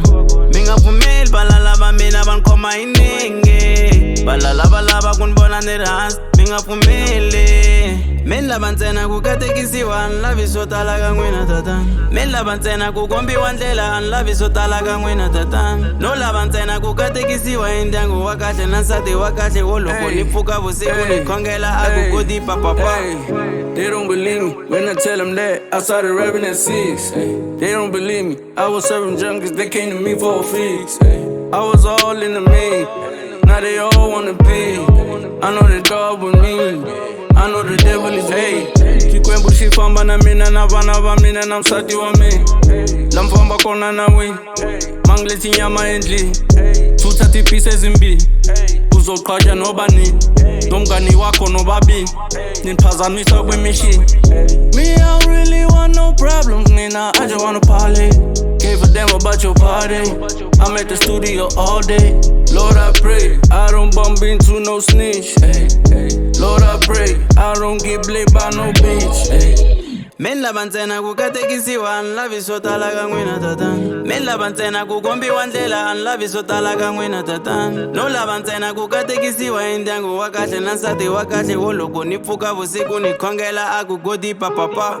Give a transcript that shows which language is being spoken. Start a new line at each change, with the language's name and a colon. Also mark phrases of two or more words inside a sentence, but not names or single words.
Tsonga: Mi nga pfumeli valala va mina va ni khoma hi nenge, valala va lava ku ni vona ni ri hansi, mi nga pfumeli. Mi lava ntsena ku katekisiwa, ni lavi swo tala ka n'wina tatana. Mi lava ntsena ku kombiwa ndlela, ni lavi swo tala ka n'wina tatana. No lava ntsena ku katekisiwa hi ndyangu wa kahle na nsati wa kahle wo loko ni pfuka vusiku ni khongela a ku godi papapa.
English: They don't believe me when I tell them that I started rapping at 6. They don't believe me, I was serving junkies, they came to me for a fix. I was all in the main, now they all wanna be. I know the dog with me, I know the devil is me.
Tsonga: Xikwembu xi famba na mina na vana va mina na nsati wa mina. La mi famba kona na wena,
Zulu: mangle tinyama endlini, thutha ti-pieces zimbili, uzoqhatsha noba nini, nomngani wakho nobabili, niphazamisa kwemishini.
English: Me, I don't really want no problems, mina, I just wanna party. Gave a damn about your party, I'm at the studio all day. Lord, I pray, I don't bump into no snitch. Lord, I pray, I don't get played by no bitch.
Tsonga: Mi lava ntsena ku katekisiwa, ni lavi swo tala ka n'wina tatana. Mi lava ntsena ku kombiwa ndlela, ni lavi swo tala ka n'wina tatana. No lava ntsena ku katekisiwa hi ndyangu wa kahle na nsati wa kahle wo loko ni pfuka vusiku ni khongela a ku godi papapa.